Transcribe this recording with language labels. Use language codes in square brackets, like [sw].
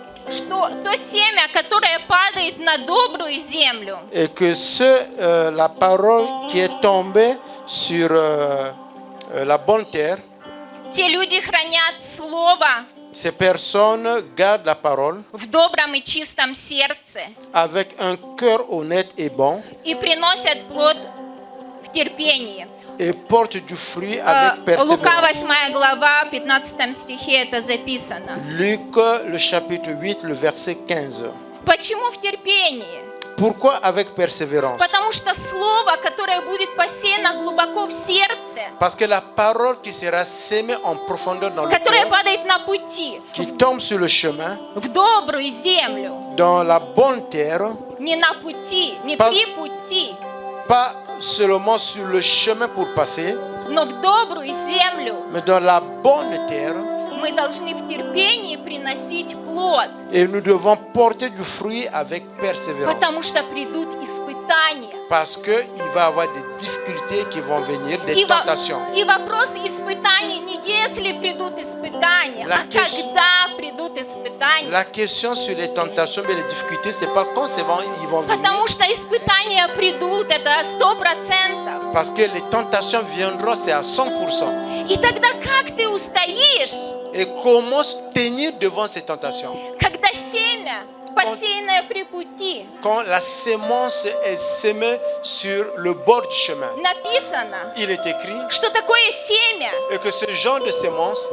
[ru] что то семя, которое падает на добрую землю, [fr] et que la parole qui est tombée sur la bonne terre, [ru] те люди хранят Слово [fr] ces personnes gardent la parole [ru] в добром и чистом сердце [fr] avec un cœur honnête et bon [ru] и приносят плод в терпении. [fr] et portent du fruit avec [ru] Лука [fr] persévérance. [ru] 8 глава, 15 стихе это записано. [fr] Luc, le chapitre 8, le verset 15. [ru] Почему в терпении? [fr] Pourquoi avec persévérance? [ru] Потому что слово, которое будет посеяно глубоко в сердце, [fr] Parce que la parole qui sera sémée en profondeur dans le [ru] которое [fr] cœur, [ru] падает на пути, [fr] qui tombe sur le chemin, [ru] в добрую землю, [fr] dans la bonne terre, [ru] не на пути, не [fr] Pas- [ru] при пути, [fr] pas seulement sur le chemin pour passer, [ru] но в добрую землю [fr] mais dans la bonne terre, [ru] мы должны в терпении приносить плод, [fr] et nous devons porter du fruit avec persévérance. [ru] потому что придут испытания. [fr] Parce qu'il va y avoir des difficultés qui vont venir, des tentations. [ru] И вопрос испытаний не если придут испытания, [fr] La [ru] а когда придут испытания. [fr] La question sur les tentations et les difficultés, c'est pas quand ils vont venir. [ru] Потому что испытания придут, это 100%. [fr] Parce que les tentations viendront, c'est à 100%. [ru] И тогда как ты устоишь, [fr] Et comment se tenir devant ces tentations? [ru] когда семя, посеянное при пути, [fr] Quand la sémence est sémée sur le bord du chemin, [ru] написано, [fr] il est écrit [ru] что такое семя [fr] et que ce genre de sémence,